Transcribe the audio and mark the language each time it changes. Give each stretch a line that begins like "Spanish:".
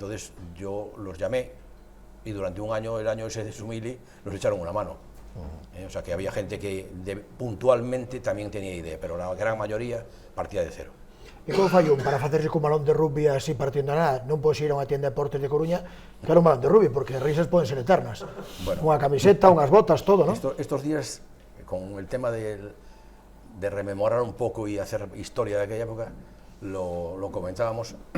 Spanish: Entonces yo los llamé y durante un año, el año ese de su mili, nos echaron una mano. O sea que había gente que puntualmente también tenía idea, pero la gran mayoría partía de cero.
Galician: E como fai un para facerse cun balón de rugby así partiendo a nada? Non podes ir a unha tienda de deportes de Coruña que era un balón de rugby, porque as risas poden ser eternas. Bueno, unha camiseta, unhas botas, todo, ¿no?
Spanish: Estos días, con el tema de rememorar un poco y hacer historia de aquella época, lo comentábamos.